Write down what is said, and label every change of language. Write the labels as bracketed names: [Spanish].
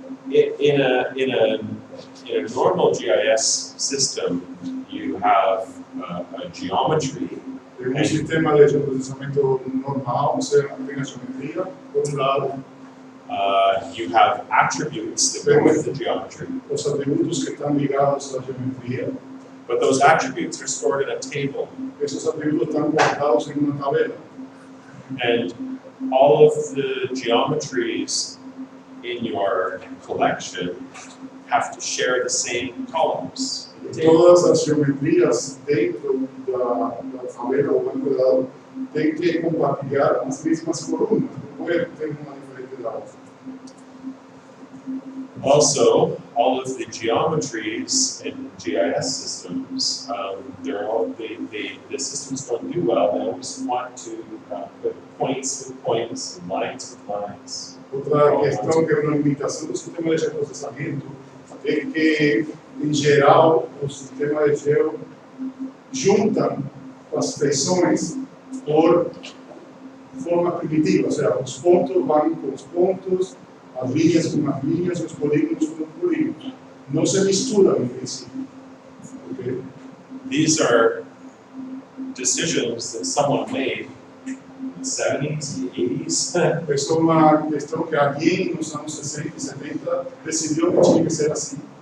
[English] In a normal GIS system, you have a geometry. [Portuguese] En sistema de geoprocessamento normal, você tem a geometria, por lado, [English] you have attributes that go with the geometry. [Portuguese] os atributos que estão ligados à geometria. [English] But those attributes are stored in a table. [Portuguese] Esses atributos estão guardados em uma tabela. [English] And all of the geometries in your collection have to share the same columns. [Portuguese] Todas as geometrias dentro da tabela ou banco de dados têm que compartilhar as mesmas colunas, não é que tem uma diferente da outra. [English] Also, all of the geometries in GIS systems, the systems don't do well. They always want to put points with points and lines with lines. [Portuguese] Outra questão que é uma limitação do sistema de geoprocessamento é que, em geral, o sistema de geo junta as feições por forma primitiva, ou seja, os pontos vão com os pontos, as linhas com as linhas, os polígonos com os polígonos. Não se misturam entre si. [English] Okay? These are decisions that someone made in the 70s, the 80s. [Portuguese] Essa é uma questão que alguém nos anos 60 e 70 decidiu que tinha que ser assim.